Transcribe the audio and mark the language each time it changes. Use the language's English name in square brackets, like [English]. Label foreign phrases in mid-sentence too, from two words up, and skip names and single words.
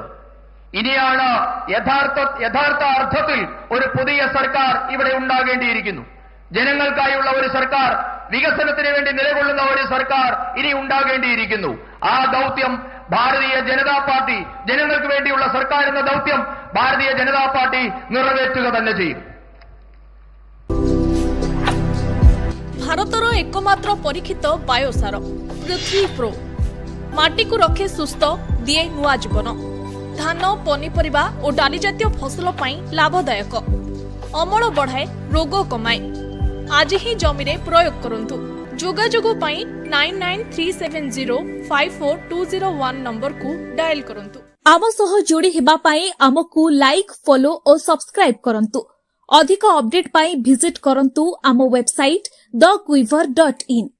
[Malayalam] ഇനിയാണ് യഥാർത്ഥ അർത്ഥത്തിൽ ഒരു പുതിയ സർക്കാർ ഇവിടെ ഉണ്ടാകേണ്ടിയിരിക്കുന്നു. ജനങ്ങൾക്കായുള്ള ഒരു സർക്കാർ, വികസനത്തിന് വേണ്ടി നിലകൊള്ളുന്ന ഒരു സർക്കാർ ഇനി ഉണ്ടാകേണ്ടിയിരിക്കുന്നു. ആ ദൗത്യം ഭാരതീയ ജനതാ പാർട്ടി, ജനങ്ങൾക്ക് വേണ്ടിയുള്ള സർക്കാർ എന്ന ദൗത്യം ഭാരതീയ ജനതാ പാർട്ടി നിറവേറ്റുക തന്നെ ചെയ്യും. [Odia] ଭାରତର ଏକମାତ୍ର ପରୀକ୍ଷିତ ବାୟୋସାର ପୃଥ୍ୱୀ ପ୍ରୋ ମାଟିକୁ ରଖେ ସୁସ୍ଥ, ଦିଏ ନୂଆ ଜୀବନ। ଧାନ, ପନିପରିବା ଓ ଡାଲି ଜାତୀୟ ଫସଲ ପାଇଁ ଲାଭଦାୟକ, ଅମଳ ବଢ଼ାଏ, ରୋଗ କମାଏ। ଆଜି ହିଁ ଜମିରେ ପ୍ରୟୋଗ କରନ୍ତୁ। ଯୋଗାଯୋଗ ପାଇଁ 9937054201 ନମ୍ବରକୁ ଡାଏଲ୍ କରନ୍ତୁ। ଆମ ସହ ଯୋଡ଼ି ହେବା ପାଇଁ ଆମକୁ [English] like follow and subscribe [Odia] କରନ୍ତୁ। ଅଧିକ ଅପଡେଟ ପାଇଁ ଭିଜିଟ କରନ୍ତୁ ଆମ ୱେବସାଇଟ thequiver.in।